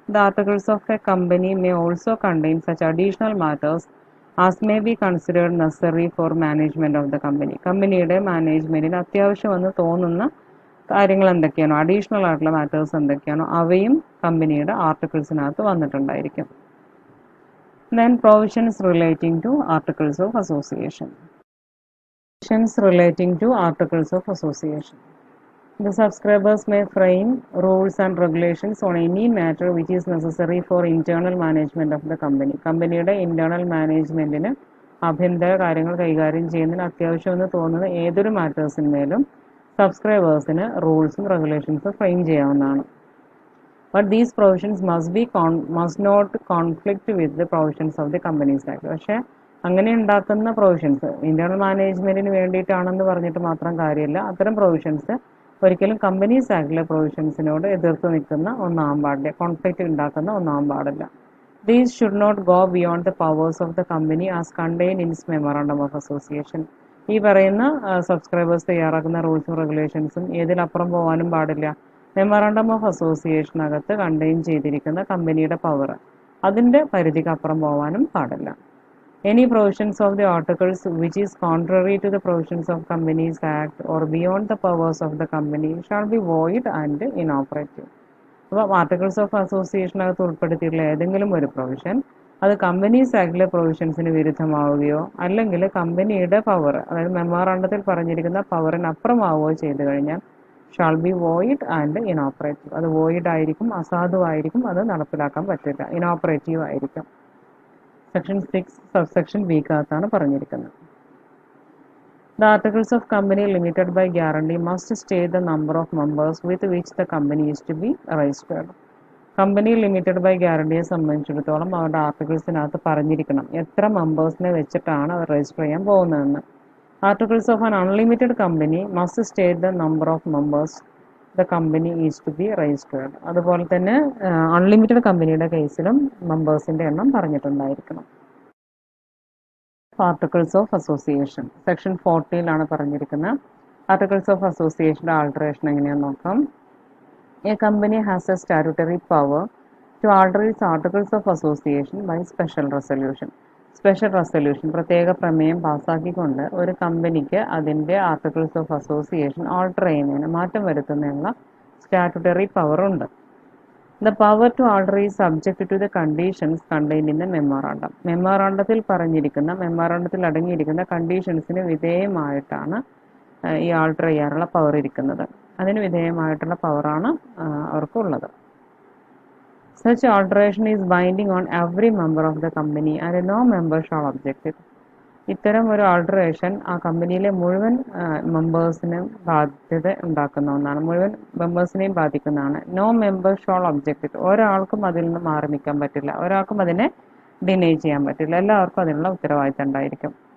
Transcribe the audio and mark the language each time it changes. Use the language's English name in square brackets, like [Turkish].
[English] The articles of a company may also contain such additional matters as may be considered necessary for management of the company. [Malayalam] കമ്പനിയുടെ മാനേജ്മെൻറ്റിന് അത്യാവശ്യമെന്ന് തോന്നുന്ന കാര്യങ്ങൾ എന്തൊക്കെയാണോ, additional ആയിട്ടുള്ള matters എന്തൊക്കെയാണോ അവയും കമ്പനിയുടെ ആർട്ടിക്കിൾസിനകത്ത് വന്നിട്ടുണ്ടായിരിക്കും. [English] Then provisions relating to articles of association. Provisions relating to articles of association. The subscribers may frame rules and regulations on any matter which is necessary for internal management of the company. [Malayalam] കമ്പനിയുടെ internal മാനേജ്മെന്റിന് ആഭ്യന്തര കാര്യങ്ങൾ കൈകാര്യം ചെയ്യുന്നതിന് അത്യാവശ്യമെന്ന് തോന്നുന്ന ഏതൊരു മാറ്റേഴ്സിന്മേലും സബ്സ്ക്രൈബേഴ്സിന് റൂൾസും റെഗുലേഷൻസും frame ചെയ്യാവുന്നതാണ്. [English] But these provisions must not conflict with the provisions of the Companies Act. [Malayalam] പക്ഷേ അങ്ങനെ ഉണ്ടാക്കുന്ന പ്രൊവിഷൻസ് ഇന്റേണൽ മാനേജ്മെന്റിന് വേണ്ടിയിട്ടാണെന്ന് പറഞ്ഞിട്ട് മാത്രം കാര്യമില്ല. അത്തരം പ്രൊവിഷൻസ് ഒരിക്കലും കമ്പനീസ് ആക്ടിലെ പ്രൊവിഷൻസിനോട് എതിർത്ത് നിൽക്കുന്ന ഒന്നാകാൻ പാടില്ല, കോൺഫ്ലിക്റ്റ് ഉണ്ടാക്കുന്ന ഒന്നാകാൻ പാടില്ല. [English] These should not go beyond the powers of the company as contained in its memorandum of association. [Malayalam] ഈ പറയുന്ന സബ്സ്ക്രൈബേഴ്സ് തയ്യാറാക്കുന്ന റൂൾസും റെഗുലേഷൻസും ഏതിനപ്പുറം പോകാനും പാടില്ല. മെമ്മോറാണ്ടം ഓഫ് അസോസിയേഷനകത്ത് കണ്ടെയ്ൻ ചെയ്തിരിക്കുന്ന കമ്പനിയുടെ പവർ അതിൻ്റെ പരിധിക്ക് അപ്പുറം പോകാനും പാടില്ല. [English] Any provisions of the articles which is contrary to the provisions of Companies Act or beyond the powers of the company shall be void and inoperative. [Malayalam] അപ്പോൾ ആർട്ടിക്കിൾസ് ഓഫ് അസോസിയേഷനകത്ത് ഉൾപ്പെടുത്തിയിട്ടുള്ള ഏതെങ്കിലും ഒരു പ്രൊവിഷൻ അത് കമ്പനീസ് ആക്ടിലെ പ്രൊവിഷൻസിന് വിരുദ്ധമാവുകയോ അല്ലെങ്കിൽ കമ്പനിയുടെ പവർ, അതായത് മെമ്മോറാണ്ടത്തിൽ പറഞ്ഞിരിക്കുന്ന പവറിനപ്പുറമാവുകയോ ചെയ്തു കഴിഞ്ഞാൽ [English] Shall be void and inoperative. [Malayalam] അത് വോയിഡ് ആയിരിക്കും, അസാധുവായിരിക്കും, അത് നടപ്പിലാക്കാൻ പറ്റില്ല, ഇനോപ്പറേറ്റീവ് ആയിരിക്കും. സെക്ഷൻ 6 സബ്സെക്ഷൻ ബിക്കകത്താണ് പറഞ്ഞിരിക്കുന്നത്. [English] The articles of company limited by guarantee must state the number of members with which the company is to be registered. [Malayalam] Company limited by ഗ്യാരണ്ടിയെ സംബന്ധിച്ചിടത്തോളം അവരുടെ ആർട്ടിക്കിൾസിനകത്ത് പറഞ്ഞിരിക്കണം എത്ര മെമ്പേഴ്സിനെ വെച്ചിട്ടാണ് അവർ രജിസ്റ്റർ ചെയ്യാൻ പോകുന്നതെന്ന്. [English] Articles of an unlimited company must state the number of members the company is to be registered. [Malayalam] അതുപോലെ തന്നെ unlimited കമ്പനിയുടെ കേസിലും മെമ്പേഴ്സിൻ്റെ എണ്ണം പറഞ്ഞിട്ടുണ്ടായിരിക്കണം. ആർട്ടിക്കിൾസ് ഓഫ് അസോസിയേഷൻ സെക്ഷൻ 40 പറഞ്ഞിരിക്കുന്നത്. ആർട്ടിക്കിൾസ് ഓഫ് അസോസിയേഷൻ്റെ ആൾട്ടറേഷൻ എങ്ങനെയാണെന്ന് നോക്കാം. [English] A company has a statutory power to alter its articles of association by special resolution. [Malayalam] Special resolution, പ്രത്യേക പ്രമേയം പാസ്സാക്കിക്കൊണ്ട് ഒരു കമ്പനിക്ക് അതിൻ്റെ ആർട്ടിക്കിൾസ് ഓഫ് അസോസിയേഷൻ ആൾട്ടർ ചെയ്യുന്നതിന്, മാറ്റം വരുത്തുന്നതിനുള്ള സ്റ്റാറ്റ്യൂട്ടറി പവർ ഉണ്ട്. [English] The power to alter is subject to the conditions contained in the memorandum. [Malayalam] മെമ്മോറാണ്ടത്തിൽ പറഞ്ഞിരിക്കുന്ന, മെമ്മോറാണ്ടത്തിൽ അടങ്ങിയിരിക്കുന്ന കണ്ടീഷൻസിന് വിധേയമായിട്ടാണ് ഈ ആൾട്ടർ ചെയ്യാനുള്ള പവർ ഇരിക്കുന്നത്. അതിന് വിധേയമായിട്ടുള്ള പവറാണ് അവർക്കുള്ളത്. [English] Such alteration is binding on every member of the company and no member shall object it. [Malayalam] ഇത്തരം ഒരു ആൾട്ടറേഷൻ ആ കമ്പനിയിലെ മുഴുവൻ മെമ്പേഴ്സിനും ബാധ്യത ഉണ്ടാക്കുന്ന ഒന്നാണ്, മുഴുവൻ മെമ്പേഴ്സിനെയും ബാധിക്കുന്നതാണ്. [English] No member shall object it. [Malayalam] ഒരാൾക്കും അതിൽ നിന്ന് മാറി നിൽക്കാൻ പറ്റില്ല, ഒരാൾക്കും അതിനെ ഡിനൈ ചെയ്യാൻ പറ്റില്ല, എല്ലാവർക്കും അതിനുള്ള ഉത്തരവാദിത്തം ഉണ്ടായിരിക്കും.